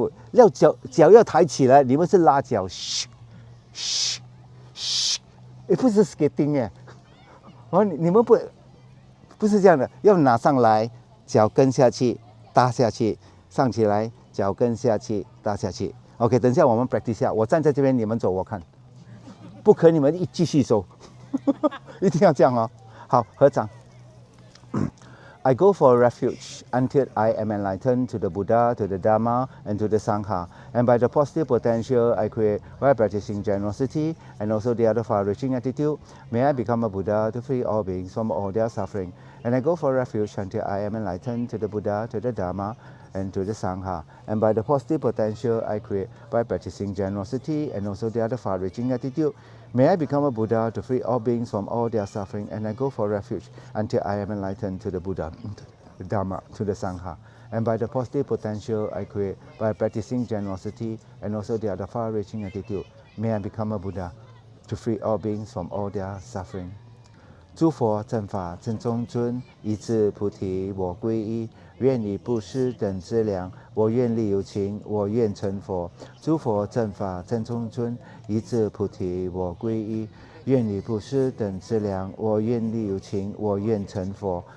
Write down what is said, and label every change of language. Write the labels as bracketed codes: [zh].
[zh] 要脚要抬起来，你们是拉脚，不是 skating 哎，你们不是这样的，要拿上来，脚跟下去，搭下去，上起来，脚跟下去，搭下去。 OK， 等一下我们 practice 下，我站在这边，你们走，我看，不可你们继续走，一定要这样哦。好，合掌。 [en] I go for refuge until I am enlightened to the Buddha, to the Dharma, and to the Sangha. And by the positive potential I create by practicing generosity and also the other far-reaching attitude, may I become a Buddha to free all beings from all their suffering. And I go for refuge until I am enlightened to the Buddha, to the Dharma, and to the Sangha. And by the positive potential I create by practicing generosity and also the other far-reaching attitude, may I become a Buddha to free all beings from all their suffering, and I go for refuge until I am enlightened to the Buddha, the Dharma, to the Sangha. And by the positive potential I create by practicing generosity and also the other far-reaching attitude, may I become a Buddha to free all beings from all their suffering. [zh] 诸佛正法正中尊，一智菩提我皈依。愿以布施等资粮，我愿力有情，我愿成佛。诸佛正法正中尊，一智菩提我皈依。愿以布施等资粮，我愿力有情，我愿成佛。